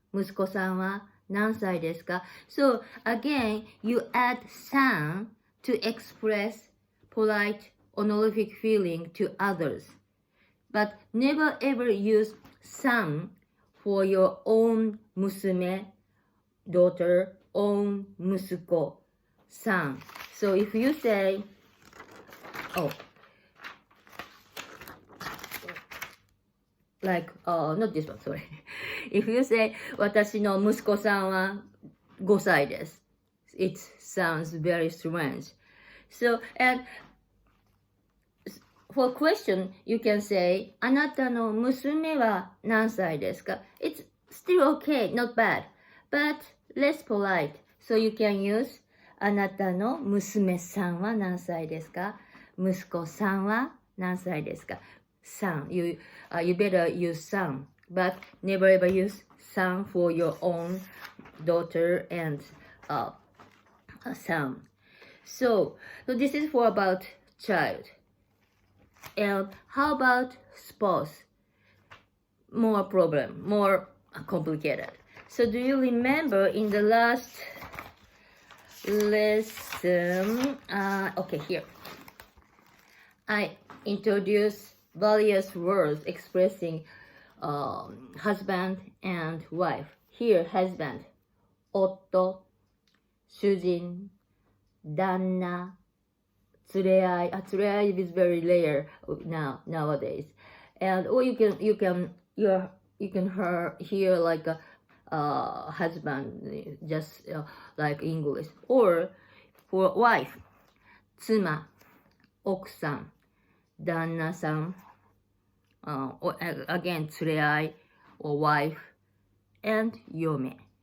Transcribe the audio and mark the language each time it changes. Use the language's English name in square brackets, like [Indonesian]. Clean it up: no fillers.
[Japanese] 息子さんは何歳ですか? [English] So again, you add san to express polite honorific feeling to others. But never ever use san for your own 娘, daughter, own 息子, son. So if you say, not this one, sorry. If you say, [Japanese] 私の息子さんは5歳です. [English] It sounds very strange. So, and for question, you can say, [Japanese] あなたの娘は何歳ですか? [English] It's still okay, not bad, but less polite. So you can use, [Japanese] あなたの娘さんは何歳ですか? 息子さんは何歳ですか? [English] Son, you better use son, but never ever use son for your own daughter and son. So this is for about child. And how about spouse? More complicated. So do you remember in the last lesson, okay, here, I introduced various words expressing husband and wife. Here, husband, 夫, 主人, 旦那, 連れ合い. 連れ合い is very rare nowadays. And or you can hear like a husband, just like English. Or for wife, 妻、奥さん、旦那さん、or again, 連れ合い or wife, and 嫁.